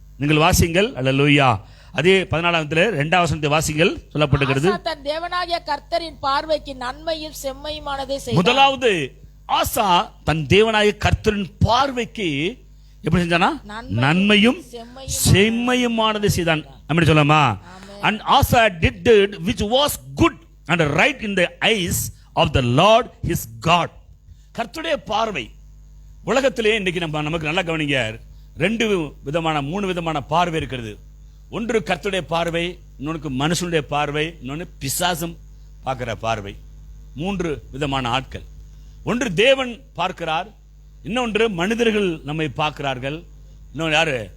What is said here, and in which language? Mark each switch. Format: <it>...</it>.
<ta>நீங்கள் வாசிங்கள். அல்லேலூயா. அதே 14 2வது வசனத்தை வாசிங்கள். சொல்லப்பட்டிருக்கிறது, தன் தேவனாகிய கர்த்தரின் பார்வைக்கு நன்மையும் செம்மையுமானதை செய்தான். முதலாவது ஆசா தன் தேவனாகிய கர்த்தரின் பார்வைக்கு எப்படி செஞ்சானா? நன்மையும் செம்மையுமானதை செய்தான். அப்படி சொல்லமா?</ta> <en>And Asa did which was good and right in the eyes of the Lord his God.</en> <ta>கர்த்தருடைய பார்வை உலகத்திலே இன்னைக்கு நமக்கு நல்லா கவனிங்க, 3 விதமான பார்வை இருக்கிறது. ஒன்று கர்த்தருடைய பார்வை, இன்னொன்று மனுஷனுடைய பார்வை, இன்னொன்று பிசாசும் பார்க்கிற பார்வை. 3 விதமான ஆட்கள். ஒன்று தேவன் பார்க்கிறார், இன்னொன்று மனிதர்கள் நம்மை பார்க்கிறார்கள், இன்னொன்று யாரு?</ta>